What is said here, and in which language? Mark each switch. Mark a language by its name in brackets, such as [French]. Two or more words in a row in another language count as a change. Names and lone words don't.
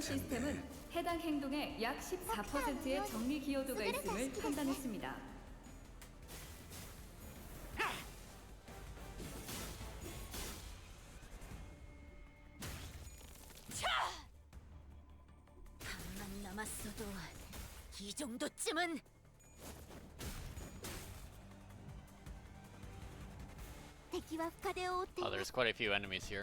[Korean] 시스템은 해당 행동에 약 14%의 정리 기여도가 있음을 판단했습니다. 반만 남았어도 이 정도쯤은. [Japanese] 敵は深手を追ってい Oh, ます。 [English] there's quite a few enemies here.